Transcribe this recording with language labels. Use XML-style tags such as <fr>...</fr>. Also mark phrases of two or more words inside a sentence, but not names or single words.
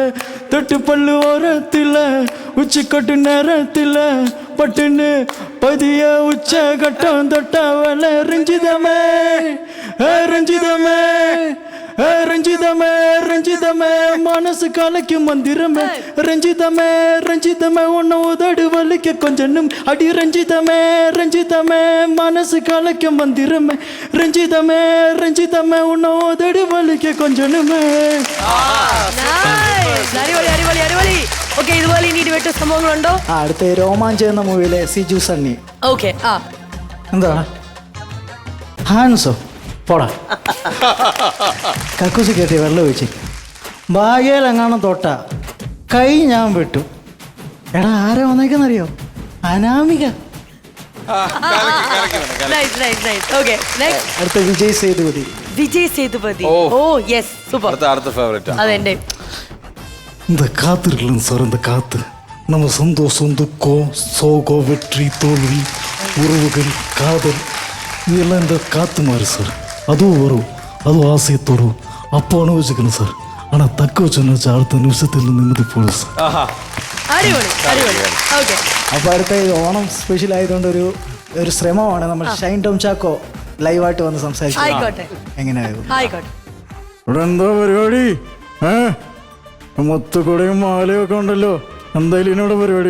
<ta>தொட்டு பல்லு ஓரத்தில் உச்சி கொட்டு நேரத்தில் பட்டுன்னு பதிய உச்ச கட்டம் தொட்டவள ரஞ்சிதமே ரஞ்சிதமே ரஞ்சிதமே ரஞ்சிதமே மனசு கலைக்கும் மந்திரமே ரஞ்சிதமே ரஞ்சிதமே உன்னை உதடு வலிக்க கொஞ்சம் அடி ரஞ்சிதமே ரஞ்சிதமே மனசு கலைக்கும் மந்திரமே ரஞ்சிதமே ரஞ்சிதமே உன்னை உதடு வலிக்க கொஞ்சமே.</ta> <ml>ഓക്കെ, ഇതുപോലെ ഇനി ഇടിവെട്ട സംഭവങ്ങളുണ്ടോ? അടുത്ത രോമാഞ്ചം എന്ന മൂവിയിലെ സിജു സണ്ണി. ഓക്കെ, എന്താണ് ഹാൻസോ പോടാ കക്കൂസ് കയറ്റി വെള്ളം ഒഴിച്ച് ഭാഗ്യയിലെങ്ങാനും തൊട്ട കൈ ഞാൻ വിട്ടു. എടാ ആരാ വന്നേക്കെന്നറിയോ? അനാമിക. അടുത്ത വിജയ് സേതുപതി. വിജയ് സേതുപതി.</ml> <en>oh yes,</en> <ml>സൂപ്പർ. അടുത്ത ഫേവറേറ്റ് അതെന്റെ.</ml> <ta>இந்த காத்து இருக்குல்ல சார், இந்த காற்று நம்ம சந்தோஷம், துக்கம், சோகம், வெற்றி, தோல்வி, உறவுகள், காதல், இதெல்லாம் இந்த காற்று மாதிரி சார். அதுவும் வரும், அதுவும் ஆசையை தரும், அப்போ அனுபவிச்சுக்கணும் சார். ஆனால் தக்க வச்சுன்னு வச்சு அடுத்த நிமிஷத்தில் நிம்மதி போடும் സാർ.</ta> <ml>അപ്പോൾ അടുത്ത ഓണം സ്പെഷ്യൽ ആയതുകൊണ്ട് ഒരു ശ്രമമാണ് നമ്മൾ ഷൈൻ ടോം ചാക്കോ ലൈവായിട്ട് വന്ന് സംസാരിച്ചു. എങ്ങനെയായിരുന്നു? ഇവിടെ എന്താ പരിപാടി? മൊത്തക്കൂടെയും മാലയൊക്കെ ഉണ്ടല്ലോ, എന്തായാലും ഇതിനോട് പരിപാടി?</ml>